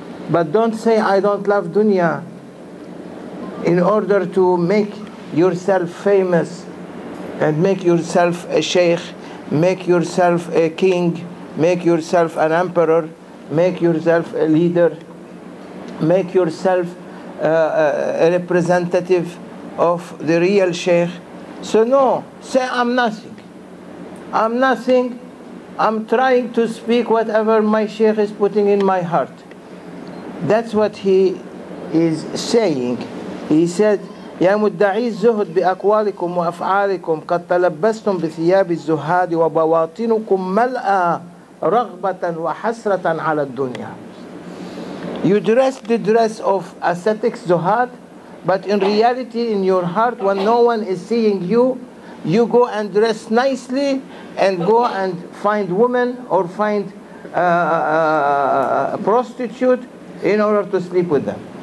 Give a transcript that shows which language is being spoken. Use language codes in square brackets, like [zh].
[en] But don't say, I don't love dunya, in order to make yourself famous and make yourself a sheikh, make yourself a king, make yourself an emperor, make yourself a leader, make yourself a representative of the real sheikh. So no, say I'm nothing. I'm nothing. I'm trying to speak whatever my sheikh is putting in my heart. That's what he is saying. He said, [ar] يا مدعي الزهد بأقوالكم وأفعالكم قد تلبستم بثياب الزهاد وبواطنكم ملأى رغبة وحسرة على الدنيا. [en] You dress the dress of ascetics, zuhad, but in reality in your heart, when no one is seeing you, you go and dress nicely and go and find women or find a prostitute in order to sleep with them.